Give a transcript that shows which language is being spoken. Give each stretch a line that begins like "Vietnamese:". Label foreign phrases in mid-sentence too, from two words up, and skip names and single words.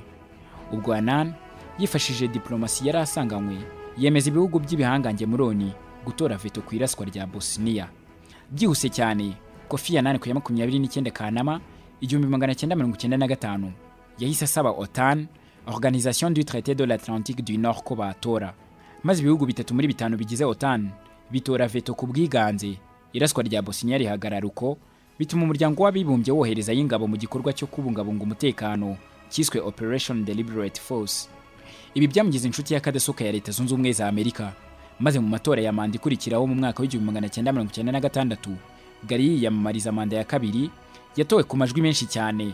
Kinyarwanda: Ubwo Annan yifashishije diplomasi yari asanganywe, yemeza ibihugu by'ibihangange muri ONU gutora veto ku iraswa rya Bosnia. Byihuse cyane, Kofi Annan ku ya 29 Kanama 1995 yahise asaba OTAN,
French: Organisation du Traité de l'Atlantique du Nord,
Kinyarwanda: ko batora. Maze ibihugu 3 muri 5 bigize OTAN bitora veto ku bwiganze, iraswa rya Bosnia rihagarara uko, bituma umuryango w'abibumbye wohereza y'ingabo mu gikorwa cyo kubungabunga umutekano cyiswe Operation Deliberate Force. Ibi byamugize inshuti y'akadasohoka ya Leta Zunze Ubumwe za Amerika, maze mu matora ya manda ikurikiraho mu mwaka w'1996 Ghali yiyamamariza manda ya kabiri, yatowe ku majwi menshi cyane.